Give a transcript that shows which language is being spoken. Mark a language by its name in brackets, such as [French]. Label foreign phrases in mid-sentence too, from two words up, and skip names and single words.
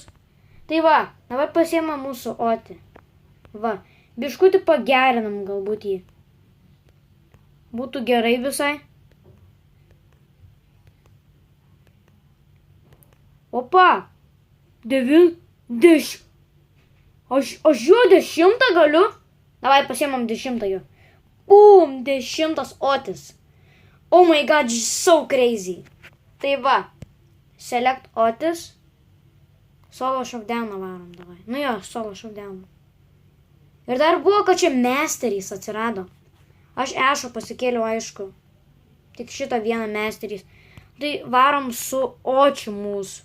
[Lithuanian] Tai va, dabar pasiema mūsų Otį. Va, biškutį pagerinam galbūt jį. Būtų gerai visai. Opa, 90. Aš jo 10 galiu. Davai pasiemam 10 jo. [English] Boom, 10 Otis. Oh my god, so crazy. [Lithuanian] Tai va, select Otis. [English] Solo showdown [Lithuanian] varom davai. Nu jo, [English] solo showdown. [Lithuanian] Ir dar buvo, kad čia masterys atsirado. Aš Ešo pasikėliau, aišku. Tik šitą vieną masterys. Tai varom su Očiu mūsų.